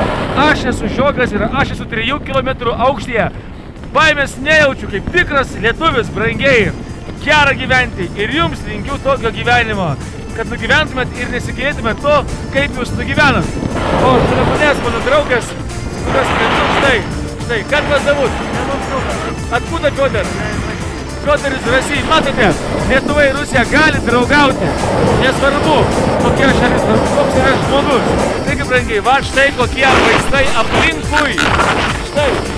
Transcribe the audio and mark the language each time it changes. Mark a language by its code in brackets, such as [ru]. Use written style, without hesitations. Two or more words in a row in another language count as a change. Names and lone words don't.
[lt] Aš esu Žiogas ir aš esu 3 kilometrų aukštyje. Baimės nejaučiu kaip tikras lietuvis, brangieji. Gera gyventi ir jums linkiu tokio gyvenimo, kad nugyventumėt ir nesigėtumėt to, kaip jūs nugyvenat. O šalia manęs mano draugas, su kuriuo skrendu, štai, [ru] как вас зовут? Откуда Федор? Федор из России. [lt] Matote, Lietuva ir Rusija gali draugauti. Nesvarbu, kokia šalis, koks yra žmogus. Taigi, brangiai, va štai kokie vaizdai aplinkui. Štai.